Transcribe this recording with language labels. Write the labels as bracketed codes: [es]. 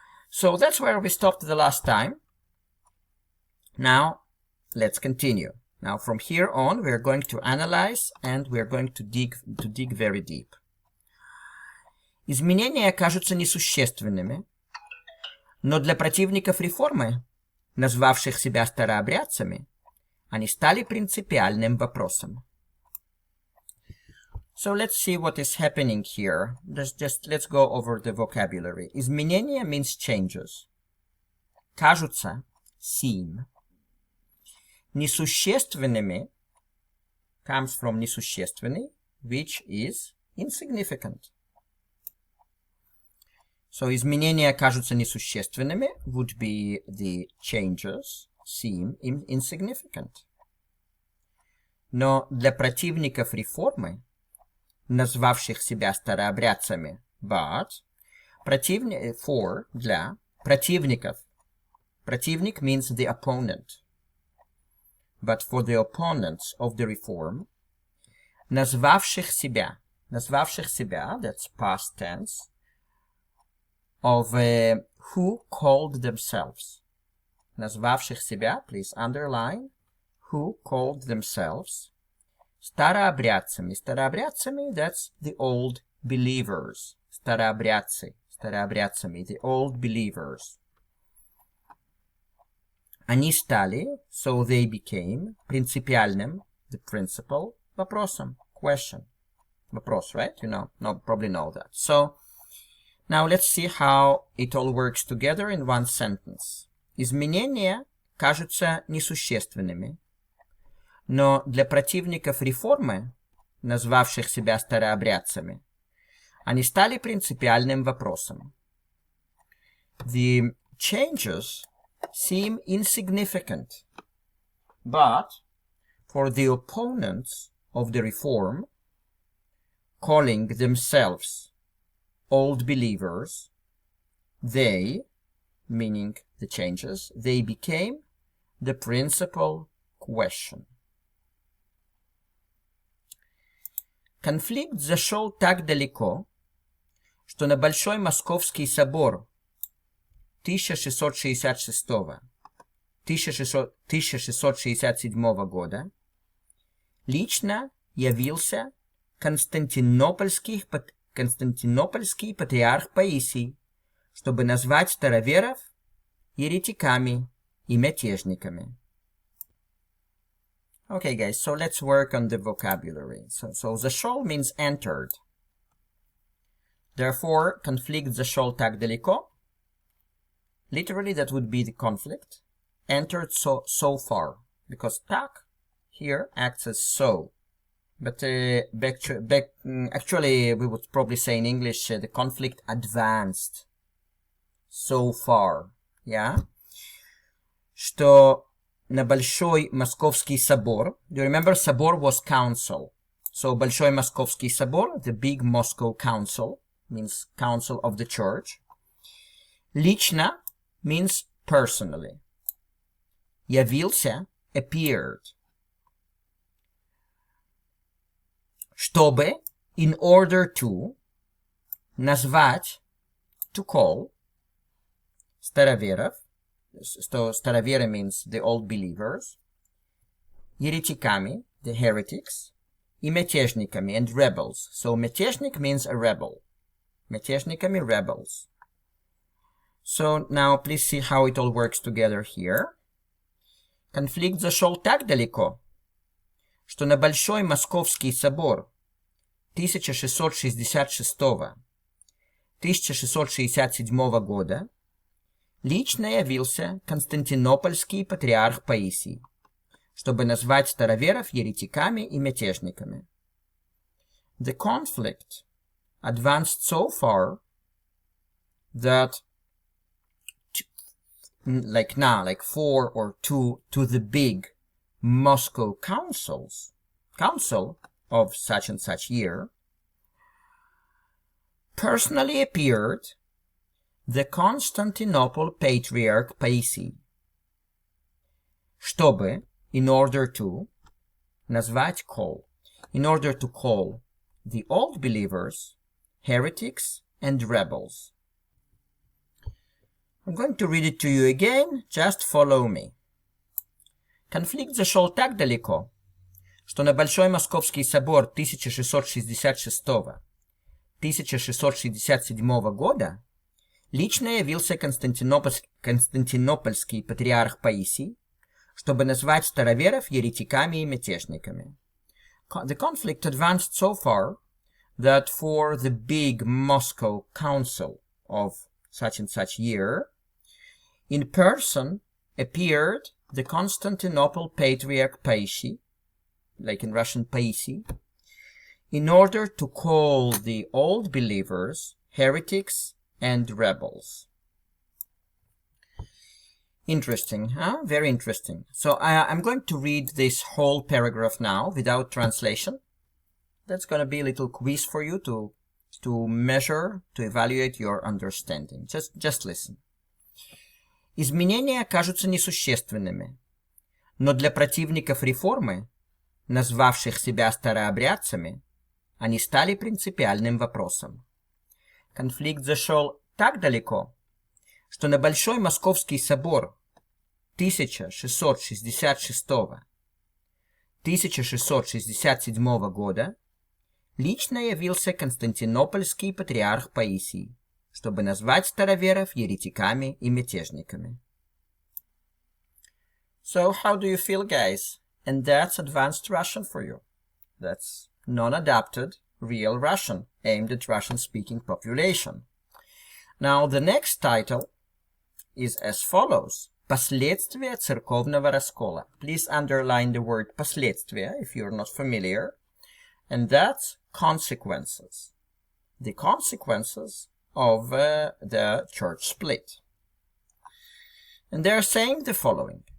[en] So that's where we stopped the last time. Now, let's continue. Now, from here on, we're going to analyze and we're going to dig very deep. [ru] Изменения кажутся несущественными, но для противников реформы, назвавших себя старообрядцами, они стали принципиальным вопросом. [en] So let's see what is happening here. Let's go over the vocabulary. Изменения means changes. Кажутся, seem. Несущественными comes from несущественный, which is insignificant. So [ru] изменения кажутся несущественными [en] would be the changes seem insignificant. [ru] Но для противников реформы, назвавших себя старообрядцами, but для противников. [en] Противник means the opponent. But for the opponents of the reform, [ru] назвавших себя, [en] that's past tense, of who called themselves. [ru] Назвавших себя, [en] please underline, who called themselves. Старообрядцами, that's the old believers. Старообрядцами, the old believers. Они стали, so they became, принципиальным, the principal, вопросом, question. Вопрос, right? Probably know that. So, now let's see how it all works together in one sentence. [ru] Изменения кажутся несущественными, но для противников реформы, назвавших себя старообрядцами, они стали принципиальным вопросом. [en] The changes seem insignificant, but for the opponents of the reform, calling themselves old believers, they, meaning the changes, they became the principal question. [ru] Конфликт зашел так далеко, что на Большой Московский собор 1667 года лично явился Константинопольский патриарх Паисий, чтобы назвать староверов еретиками и мятежниками. [en] Okay, guys, so let's work on the vocabulary. So зашел means entered. [ru] Therefore, конфликт зашел так далеко. [en] Literally, that would be the conflict. Entered so far. Because tak here acts as so. But actually, we would probably say in English, the conflict advanced so far. Yeah? [ru] Что на Большой Московский собор. [en] Do you remember собор was council? So [ru] Большой Московский собор, [en] the big Moscow council, means council of the church. Лично means personally. Явился, appeared. Чтобы, in order to, назвать, to call, староверов, so староверы means the old believers, еретиками, the heretics, и мятежниками, and rebels. So мятежник means a rebel. Мятежниками, rebels. So now please see how it all works together here. [ru] Конфликт зашел так далеко, что на Большой Московский собор 1666-1667 года лично явился Константинопольский патриарх Паисий, чтобы назвать староверов еретиками и мятежниками. [en] The conflict advanced so far that like 4 or 2 to the big Moscow council of such and such year, personally appeared the Constantinople Patriarch Paisy, чтобы, in order to, назвать, call, in order to call the old believers, heretics, and rebels. I'm going to read it to you again, just follow me. [ru] Конфликт зашел так далеко, что на Большой Московский собор 1666-1667 года лично явился Константинопольский патриарх Паисий, чтобы назвать староверов еретиками и мятежниками. [en] The conflict advanced so far that for the big Moscow council of such and such year, in person appeared the Constantinople Patriarch Paisy, like in Russian Paisy, in order to call the old believers heretics and rebels. Interesting, huh? Very interesting. So I'm going to read this whole paragraph now without translation. That's going to be a little quiz for you to measure, to evaluate your understanding. Just listen. [ru] Изменения кажутся несущественными, но для противников реформы, назвавших себя старообрядцами, они стали принципиальным вопросом. Конфликт зашел так далеко, что на Большой Московский собор 1666-1667 года лично явился Константинопольский патриарх Паисий, чтобы назвать староверов еретиками и мятежниками. [en] So how do you feel, guys? And that's advanced Russian for you. That's non-adapted, real Russian, aimed at Russian-speaking population. Now, the next title is as follows. [ru] Последствия церковного раскола. [en] Please underline the word последствия if you're not familiar. And that's consequences. The consequences of the church split. And they're saying the following.